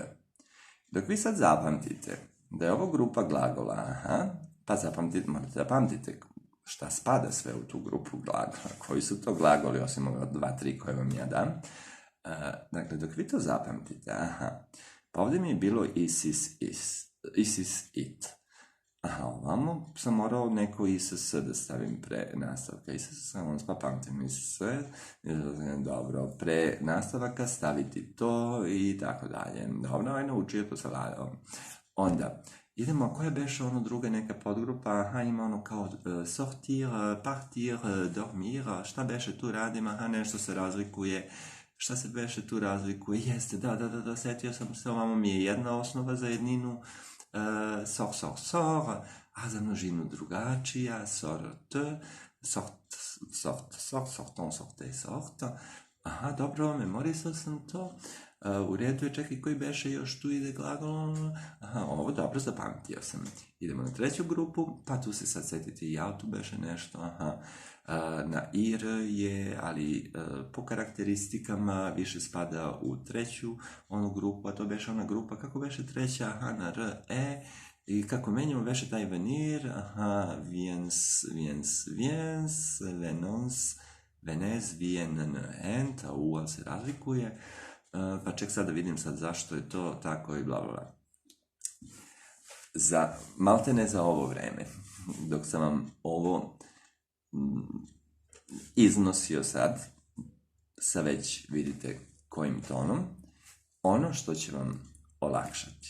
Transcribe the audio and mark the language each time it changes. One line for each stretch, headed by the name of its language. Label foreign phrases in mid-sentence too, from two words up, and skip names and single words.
Serbian: Dok vi sad zapamtite da je ovo grupa glagola, pa morate zapamtite šta spada sve u tu grupu glagola, koji su to glagoli, osim ove 2-3 koje vam ja dam. Dakle, dok vi to zapamtite, pa ovdje mi je bilo
French: is, it.
Serbian: Ovamo sam morao neko iss da stavim pre nastavka. Iss, samo pa pamtim iss, dobro, pre nastavaka staviti to i tako dalje. Dobro, naučio to sa ladom. Onda, idemo, koja beše ono druga neka podgrupa, ima ono kao
French: sortir, partir, dormir,
Serbian: šta beše tu radim, nešto se razlikuje. Šta se beše tu razlikuje? Jeste, da, setio sam se, ovamo mi je jedna osnova za jedninu, sor, a za množinu drugačija,
French: sort, sorton, sort.
Serbian: Dobro, memorisao sam to. U redu je, čekaj, koji beše još tu ide glagol. Ovo dobro, zapamtio sam. Idemo na 3. grupu, pa tu se sad setite i ja, tu beše nešto, na ir je, ali po karakteristikama više spada u 3. onu grupu, a to beše ona grupa, kako beše 3. Na r, i kako menjamo beše taj
French: venir, viens, venez,
Serbian: vienent, a u se razlikuje, pa ček sad da vidim sad zašto je to tako i bla bla. Maltene za ovo vreme, dok sam vam ovo iznosio sad, sa već vidite kojim tonom, ono što će vam olakšati.